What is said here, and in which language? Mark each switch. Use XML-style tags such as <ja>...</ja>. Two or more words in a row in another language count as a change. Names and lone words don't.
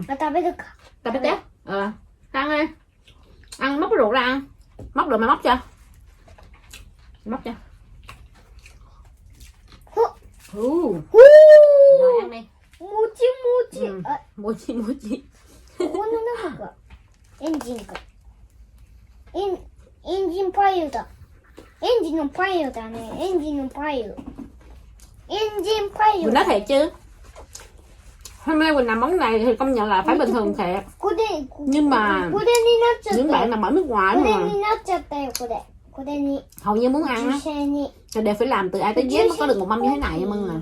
<vi>Tao biết tép. Ăn đi. Ăn móc cái ruột ra ăn. Móc được mày móc chưa? Móc chưa? Rồi ăn đi. Mochi.</vi> <ja>ここの中がエンジンか。エンジンパイルだ。エンジンのパイルだね。エンジンのパイル。</ja> <vi>Quỳnh nói thiệt chứ. Hôm nay Quỳnh làm món này thì công nhận là phải bình thường thiệt. Nhưng mà những bạn nào ở nước ngoài mà hầu như muốn ăn á thì đều phải làm từ A tới Z mới có được một mâm như thế này nha mọi người.</vi>